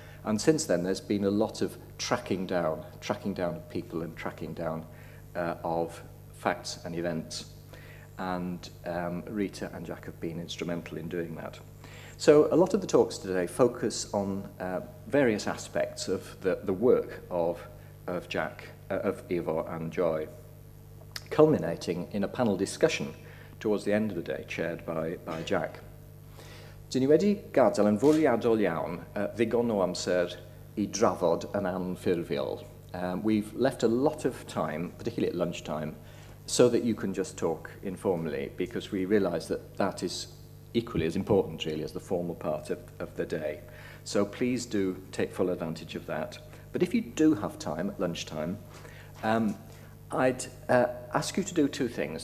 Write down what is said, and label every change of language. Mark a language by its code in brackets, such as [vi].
[en] And since then there's been a lot of tracking down of people and tracking down of facts and events, and Rita and Jack have been instrumental in doing that. So a lot of the talks today focus on various aspects of the work of Jack, of Ifor and Joy, culminating in a panel discussion towards the end of the day, chaired by Jack. [cy] Dyn ni wedi gadael yn fwriadol iawn ddigon o amser I drafod yn anffurfiol. [en] We've left a lot of time, particularly at lunchtime, so that you can just talk informally, because we realise that that is equally as important, really, as the formal part of the day. So please do take full advantage of that. But if you do have time at lunchtime, I'd ask you to do two things.